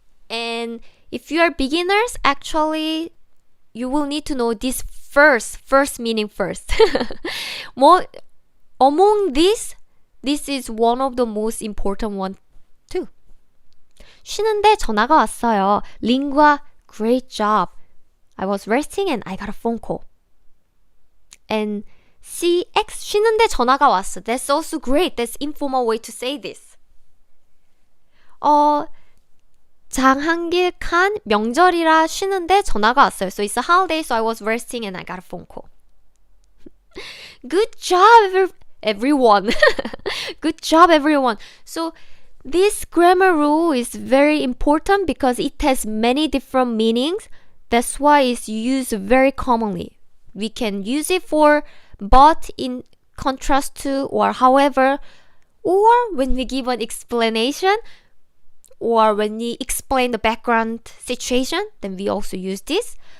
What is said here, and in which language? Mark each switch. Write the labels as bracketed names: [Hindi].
[English] And if you are beginners, actually, you will need to know this first meaning first. Among this is one of the most important one too. [Korean] 쉬는데 전화가 왔어요. [English] Lingua, great job. I was resting and I got a phone call. [Korean] And CX, 쉬는데 전화가 왔어. [English] That's also great. That's informal way to say this. [Korean] 장한길 칸 명절이라 쉬는데 전화가 왔어요. [English] So it's a holiday, so I was resting and I got a phone call. Good job, everyone. Good job, everyone. So this grammar rule is very important because it has many different meanings. That's why it's used very commonly. We can use it for but in contrast to or however, or when we give an explanation, or when we explain the background situation, then we also use this.